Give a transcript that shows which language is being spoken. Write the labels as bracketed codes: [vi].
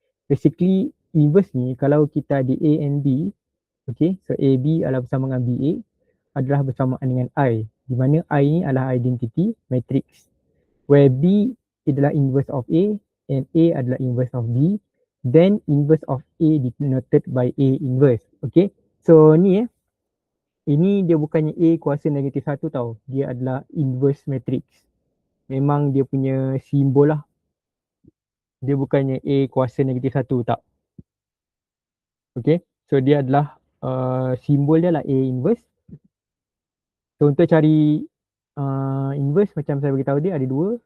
[ms] Basically inverse ni kalau kita ada A and B. Okay. So AB adalah bersama dengan BA adalah bersamaan dengan I. Di mana I ni adalah identity matrix. Where B adalah inverse of A and A adalah inverse of B. [en] Then inverse of A denoted by A inverse. [ms] Okay. So ni ini dia bukannya A kuasa negatif 1 tau. Dia adalah inverse matrix. Memang dia punya simbol lah. Dia bukannya A kuasa negatif 1 tak. Okay. So dia adalah simbol dia lah A inverse. So untuk cari inverse macam saya beritahu dia ada dua.